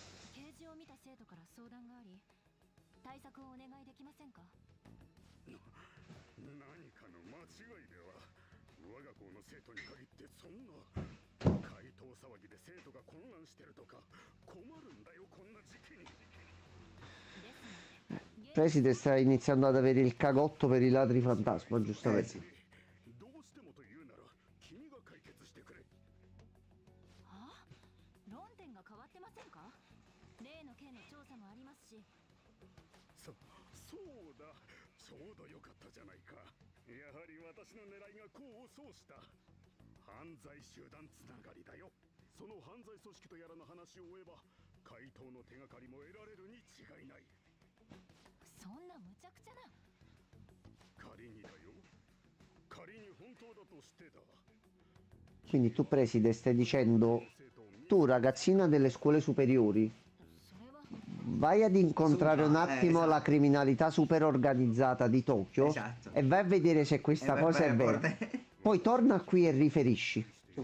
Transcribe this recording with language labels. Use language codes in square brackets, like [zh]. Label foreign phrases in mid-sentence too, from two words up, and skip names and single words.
[ja] 掲示を見た生徒から相談があり、対策をお願いできませんか？何かの間違いでは。我が校の生徒に限ってそんな怪盗騒ぎで生徒が混乱してるとか困るんだよ、こんな時期に。 [it] Preside sta iniziando ad avere il cagotto per i ladri fantasma, giustamente. [ja] どうしてもと言うなら君が解決してくれ。はあ、論点が変わってませんか？例の件の調査もありますし。そうだ、ちょうどよかったじゃないか。やはり私の狙いが功を奏した。犯罪集団つながりだよ。その犯罪組織とやらの話を追えば怪盗の手がかりも得られるに違いない。そんな無茶苦茶な。仮にだよ、仮に本当だとしてだ。 [it] Quindi tu preside stai dicendo, tu ragazzina delle scuole superiori, [ja] それは [it] vai ad incontrare un attimo la esatto. criminalità super organizzata di Tokyo Esatto. e vai a vedere se questa vai a cosa è fare vera. porte- Poi torna qui e riferisci. Tutto.